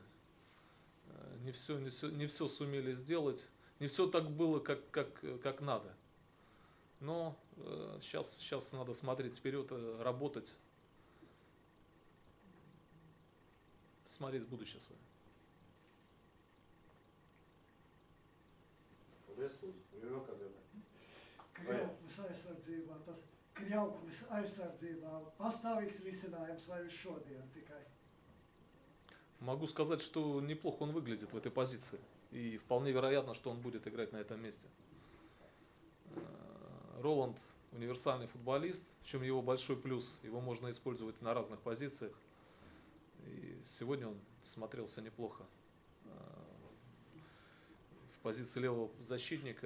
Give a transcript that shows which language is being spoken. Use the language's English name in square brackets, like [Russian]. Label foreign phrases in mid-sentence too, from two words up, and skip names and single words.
[Russian] Не все сумели сделать. Не все так было, как надо. Но сейчас надо смотреть вперед, работать, смотреть в будущее свое. [Latvian] Kļauklis aizsardzībā pastāvīgs risinājums vai uz šodien tikai? [Russian] Могу сказать, что неплохо он выглядит в этой позиции. И вполне вероятно, что он будет играть на этом месте. Роланд универсальный футболист, в чем его большой плюс. Его можно использовать на разных позициях. И сегодня он смотрелся неплохо в позиции левого защитника.